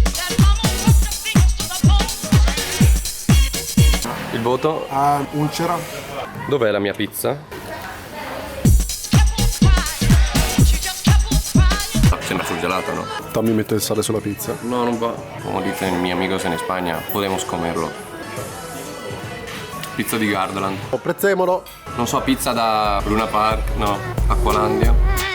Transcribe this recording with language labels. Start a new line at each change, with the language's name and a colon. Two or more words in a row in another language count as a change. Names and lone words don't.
Italian: Il voto? Ah, ulcera. Dov'è la mia pizza? Sembra surgelata, no? Tammy mette il sale sulla pizza. No, non va.
Spanish: Como dice mi amigo en España, podemos comerlo.
Italian: Pizza di Gardaland. Apprezzemolo. Non so, pizza da Luna Park, no, Acqualandia.